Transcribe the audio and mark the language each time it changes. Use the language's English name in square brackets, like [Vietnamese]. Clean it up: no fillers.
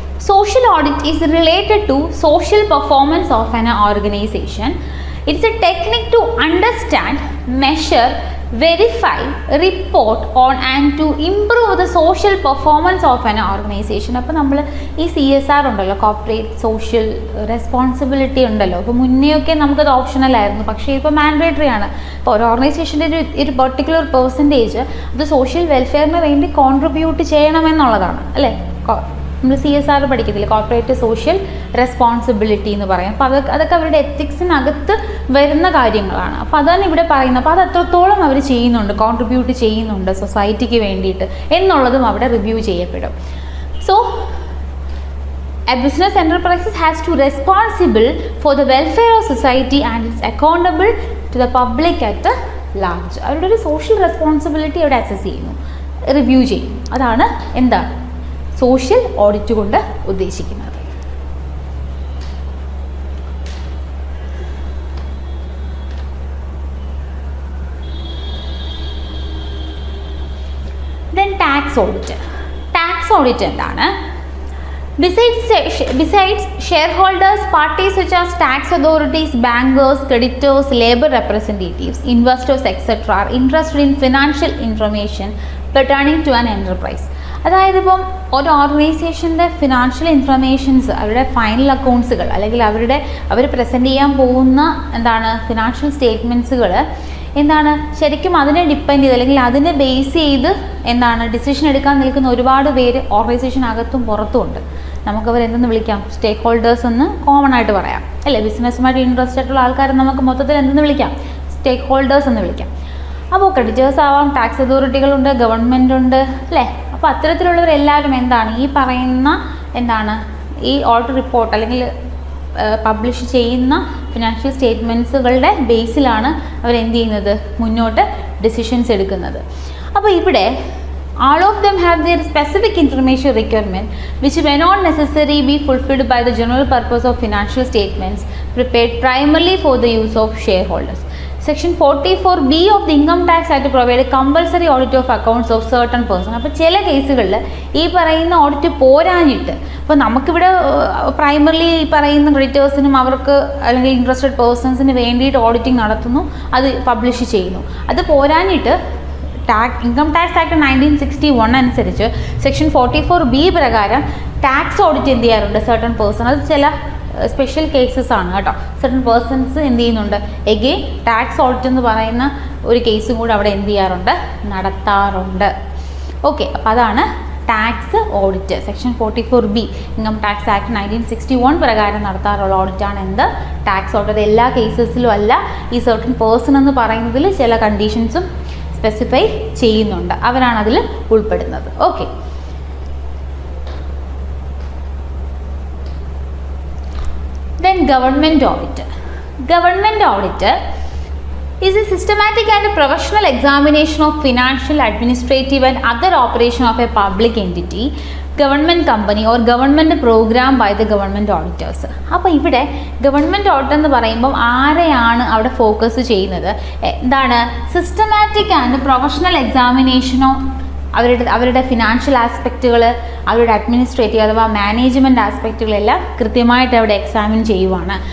[English] Social audit is related to social performance of an organization. It's a technique to understand, measure, verify, report on and to improve the social performance of an organization. [Malayalam] അപ്പോൾ നമ്മൾ ഈ CSR ഉണ്ടല്ലോ, corporate social responsibility ഉണ്ടല്ലോ, അപ്പോൾ മുന്നെയൊക്കെ നമുക്കത് optional ആയിരുന്നു, പക്ഷേ ഇപ്പോൾ മാൻഡേറ്ററി ആണ്. ഇപ്പോൾ ഒരു ഓർഗനൈസേഷൻ്റെ ഒരു പെർട്ടിക്കുലർ പെർസെൻറ്റേജ് അത് സോഷ്യൽ വെൽഫെയറിന് വേണ്ടി കോൺട്രിബ്യൂട്ട് ചെയ്യണമെന്നുള്ളതാണ് അല്ലേ. നമ്മൾ CSR പഠിക്കത്തില്ല, കോർപ്പറേറ്റ് സോഷ്യൽ റെസ്പോൺസിബിലിറ്റി എന്ന് പറയും. അപ്പോൾ അതൊക്കെ അവരുടെ എത്തിക്സിനകത്ത് വരുന്ന കാര്യങ്ങളാണ്. അപ്പോൾ അതാണ് ഇവിടെ പറയുന്നത്. അപ്പോൾ അത് എത്രത്തോളം അവർ ചെയ്യുന്നുണ്ട്, കോൺട്രിബ്യൂട്ട് ചെയ്യുന്നുണ്ട് സൊസൈറ്റിക്ക് വേണ്ടിയിട്ട് എന്നുള്ളതും അവിടെ റിവ്യൂ ചെയ്യപ്പെടും. So [English] a business enterprise has to responsible for the welfare of society and is accountable to the public at large. [Malayalam] അവരുടെ ഒരു സോഷ്യൽ റെസ്പോൺസിബിലിറ്റി അവിടെ അസസ് ചെയ്യുന്നു, റിവ്യൂ ചെയ്യും. അതാണ് എന്താണ് സോഷ്യൽ ഓഡിറ്റ് കൊണ്ട് ഉദ്ദേശിക്കുന്നത്. [English] Then tax audit. Tax audit [Malayalam] എന്താണ്? [English] Besides shareholders, parties such as tax authorities, bankers, creditors, labor representatives, investors, etc. are interested in financial information pertaining to an enterprise. [Malayalam] അതായത് ഇപ്പം ഒരു ഓർഗനൈസേഷൻ്റെ ഫിനാൻഷ്യൽ ഇൻഫർമേഷൻസ്, അവരുടെ final അക്കൗണ്ട്സുകൾ അല്ലെങ്കിൽ അവർ present ചെയ്യാൻ പോകുന്ന financial സ്റ്റേറ്റ്മെൻറ്റ്സുകൾ ശരിക്കും അതിനെ ഡിപ്പെൻഡ് ചെയ്ത് അല്ലെങ്കിൽ അതിനെ ബേസ് ചെയ്ത് ഡിസിഷൻ എടുക്കാൻ നിൽക്കുന്ന ഒരുപാട് പേര് ഓർഗനൈസേഷനകത്തും പുറത്തുമുണ്ട്. നമുക്കവരെന്തെന്ന് വിളിക്കാം, സ്റ്റേക്ക് ഹോൾഡേഴ്സ് എന്ന് കോമൺ ആയിട്ട് പറയാം അല്ലേ. ബിസിനസ്സുമായിട്ട് ഇൻട്രസ്റ്റ് ആയിട്ടുള്ള ആൾക്കാരെ നമുക്ക് മൊത്തത്തിൽ എന്തെന്ന് വിളിക്കാം, സ്റ്റേക്ക് ഹോൾഡേഴ്സ് എന്ന് വിളിക്കാം. അപ്പോൾ ക്രെഡിറ്റേഴ്സ് ആവാം, ടാക്സ് അതോറിറ്റികളുണ്ട്, ഗവൺമെൻറ് ഉണ്ട് അല്ലേ. അപ്പോൾ അത്തരത്തിലുള്ളവരെല്ലാവരും ഈ പറയുന്ന ഈ ഓഡിറ്റ് റിപ്പോർട്ട് അല്ലെങ്കിൽ പബ്ലിഷ് ചെയ്യുന്ന ഫിനാൻഷ്യൽ സ്റ്റേറ്റ്മെൻറ്റ്സുകളുടെ ബേസിലാണ് അവരെന്ത് ചെയ്യുന്നത്, മുന്നോട്ട് ഡിസിഷൻസ് എടുക്കുന്നത്. അപ്പോൾ ഇവിടെ [English] all of them have their specific information requirement which may not necessarily be fulfilled by the general purpose of financial statements prepared primarily for the use of shareholders. Section 44B of the Income Tax Act provide a compulsory audit of accounts of certain person. [Malayalam] അപ്പോൾ ചില കേസുകളിൽ ഈ പറയുന്ന audit പോരാഞ്ഞിട്ട്, അപ്പോൾ നമുക്കിവിടെ primarily ഈ പറയുന്ന ക്രെഡിറ്റേഴ്സിനും അവർക്ക് അല്ലെങ്കിൽ ഇൻട്രസ്റ്റഡ് പേഴ്സൺസിന് വേണ്ടിയിട്ട് ഓഡിറ്റിംഗ് നടത്തുന്നു, അത് പബ്ലിഷ് ചെയ്യുന്നു. അത് പോരാഞ്ഞിട്ട് ഇൻകം ടാക്സ് ആക്ട് 1961 അനുസരിച്ച് സെക്ഷൻ 44B പ്രകാരം ടാക്സ് ഓഡിറ്റ് എന്ത് ചെയ്യാറുണ്ട്, സർട്ടൺ പേഴ്സൺ, അത് ചില സ്പെഷ്യൽ കേസസ് ആണ് കേട്ടോ. സർട്ടൺ പേഴ്സൺസ് എന്ത് ചെയ്യുന്നുണ്ട്, എഗെയിൻ ടാക്സ് ഓഡിറ്റ് എന്ന് പറയുന്ന ഒരു കേസും കൂടെ അവിടെ എന്ത് ചെയ്യാറുണ്ട്, നടത്താറുണ്ട്. ഓക്കെ, അപ്പോൾ അതാണ് tax audit. Section 44B income tax act 1961 പ്രകാരം നടത്താറുള്ള ഓഡിറ്റാണ് എന്ത്, ടാക്സ് ഓഡിറ്റ്. എല്ലാ കേസസിലും അല്ല, ഈ സർട്ടൺ പേഴ്സൺ എന്ന് പറയുന്നതിൽ ചില കണ്ടീഷൻസും സ്പെസിഫൈ ചെയ്യുന്നുണ്ട്, അവരാണ് അതിൽ ഉൾപ്പെടുന്നത്. [English] Okay, then government audit. Government audit is a systematic and professional examination of financial, administrative and other operation of a public entity, government company or government program by the government auditors. [Malayalam] അപ്പോൾ ഇവിടെ government audit എന്ന് പറയുമ്പം ആരെയാണ് അവിടെ focus ചെയ്യുന്നത്? എന്താണ്? Systematic and professional എക്സാമിനേഷനോ അവരുടെ financial ആസ്പെക്റ്റുകൾ, അവരുടെ അഡ്മിനിസ്ട്രേറ്റീവ് അഥവാ മാനേജ്മെൻറ്റ് ആസ്പെക്റ്റുകളെല്ലാം കൃത്യമായിട്ട് അവിടെ എക്സാമിൻ ചെയ്യുവാണ്.